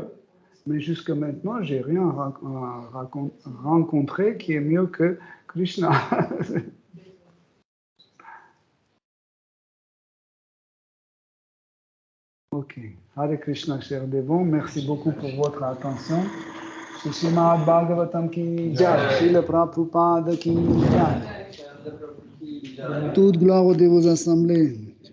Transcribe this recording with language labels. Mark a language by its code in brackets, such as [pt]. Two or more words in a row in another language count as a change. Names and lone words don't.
[fr] Mais jusque maintenant, j'ai rien rencontré qui est mieux que Krishna. Ok. Hare Krishna, chers dévots, merci beaucoup pour votre attention. [hi] Srimad Bhagavatam ki jai, Srila Prabhupada ki jai. [fr] Toute gloire aux dévots assemblés.